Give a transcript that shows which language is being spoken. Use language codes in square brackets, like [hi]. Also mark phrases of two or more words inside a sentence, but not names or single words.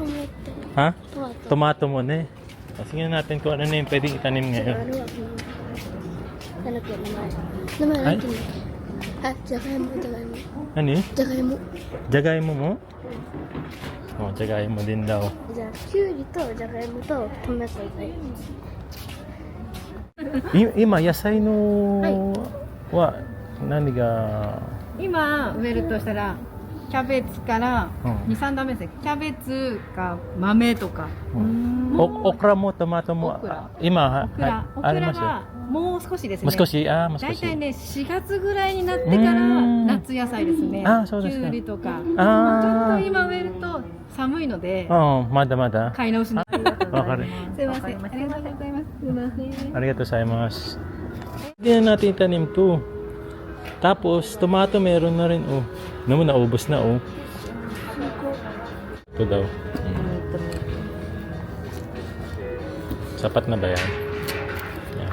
[tl] Ha? Tomato mo ne. Sige natin kung ano na yung pwedeng itanim ngayon. Ay? Ano eh? Jagaymo mo? Oh, jagaymo din daw. [ja] じゃあきゅうりとじゃがいもとトマトがいい。今野菜のは何が今植えるとしたらキャベツからうん 2、3段目ですね。キャベツか豆とか。オクラもトマトもオクラ今オクラ、オクありますよ。ラはもう少しですね。もう少しもう少しだいたいね4月ぐらいになってから夏野菜ですね。そうですか。きゅうりとか。あちょっと今植えると寒いのでまだまだ買い直しの。わかる。すいません。ありがとうございます。すいません。ありがとうございます。 [tl] Hindi na natin itanim to. Tapos, tomato meron na rin, oh. Naman, naubos na, oh. Ito daw. Sapat na ba yan? Yan.